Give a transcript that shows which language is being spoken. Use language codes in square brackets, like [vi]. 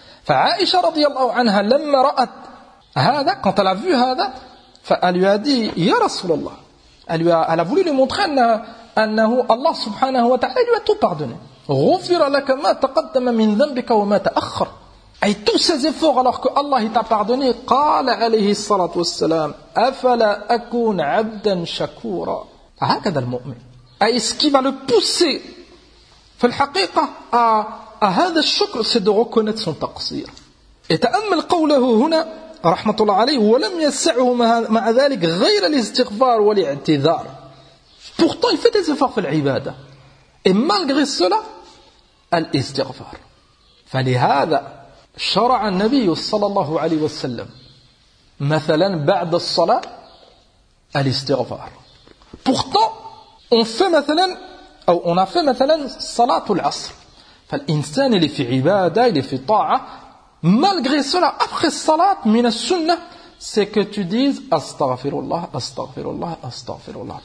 [ar] فعائشة رضي الله عنها لما رأت هذا [fr] quand elle a vu [ar] هذا فقال [fr] lui a dit [ar] يا رسول الله [fr] elle a voulu lui montrer [ar] أنه الله سبحانه وتعالى [fr] lui a tout pardonné [ar] غفر لك ما تقدم من ذنبك وما تأخر. [fr] Et tous ces efforts alors que Allah t'a pardonné. [ar] قال عليه الصلاة والسلام أفلا أكون عبدا شكورا. هكذا المؤمن. [fr] Est-ce qui va le pousser [ar] في الحقيقة [fr] à هذا الشكر, c'est de reconnaître son تقصير. [ar] Et تأمل قوله هنا رحمة الله عليه ولم يسعه مع ذلك غير الاستغفار والاعتذار. [fr] Pourtant il fait des efforts [ar] في العبادة. [fr] Et malgré cela الاستغفار. [ar] فلهذا شرع النبي صلى الله عليه وسلم مثلا بعد الصلاة الاستغفار. [fr] Pourtant on fait مثلا أو on a fait مثلا صلاة العصر. [ar] فالإنسان اللي في عبادة اللي في طاعة [fr] malgré cela après [ar] الصلاة من السنة [fr] c'est que tu dises [ar] استغفر الله استغفر الله استغفر الله.